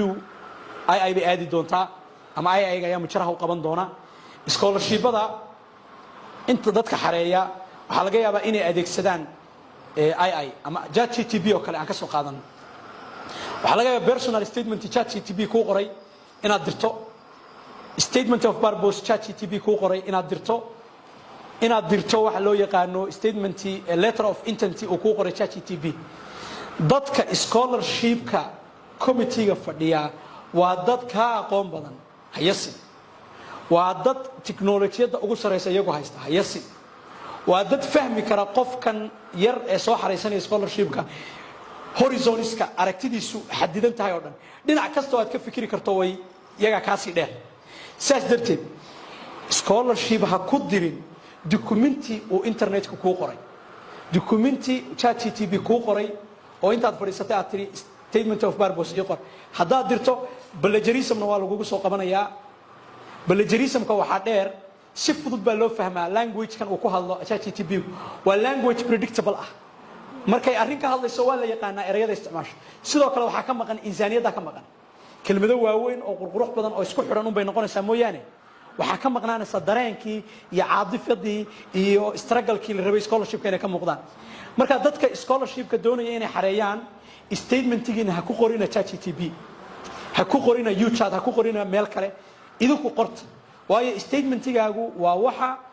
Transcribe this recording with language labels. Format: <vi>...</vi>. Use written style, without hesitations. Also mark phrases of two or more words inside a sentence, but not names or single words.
<so>AI bay aadi doontaa ama AI ayaa mujaraha u qaban doona scholarship-ada inta dadka xareeya waxa laga yaabaa inay adeegsadaan AI ama ChatGPT oo kale aan ka soo qaadan waxa laga yaabaa</so> <en>personal statement</en> <so>ChatGPT ku qoray inaad dirto</so> <en>statement of purpose</en> <so>ChatGPT ku qoray inaad dirto waxa loo yaqaano</so> <en>statement letter of intent</en> <so>oo ku qoray ChatGPT dadka scholarship-ka committee-ga fadhiya waa dad ka aqoon badan hayasi waa dad tiknoolajiyada ugu sareysa iyagu haysta hayasi waa dad fahmi kara qofkan yar ee soo xareysanaya scholarship-ka horizoniska aragtidiisu xadidan tahay oo dhan dhinac kasta oo aad ka fikiri karto way iyaga kaasii dheer saas darteed scholarship ha ku dirin documenti uu internetka kuu qoray documenti ChatGPT kuu qoray oo intaad fadhiisatay aad tiri</so> <en>statement of purpose</en> <so>iyo qor haddaad dirto plagiarism-na waa lagugu soo qabanayaa plagiarism-ka waxaa dheer si fudud baa loo fahmaa language-kan uu ku hadlo ChatGPT waa</so> <en>language predictable</en> <so>ah markay arrin ka hadlayso waa la yaqaanaa erayada isticmaasho sidoo kale waxaa ka maqan insaaniyadda ka maqan kelmado waaweyn oo qurqurux badan oo isku xidhan unbay noqonaysaa mooyaane waxaa ka maqnaanaysa dareenkii iyo caadifadii iyo struggle-kii la rabay scholarship-ka inay ka muuqdaan marka dadka scholarship-ka doonaya inay xareeyaan statement-giina ha ku qorina ChatGPT ha ku qorina YouChat ha ku qorina meel kale idinku qorta waayo statement-gaagu waa waxa</so>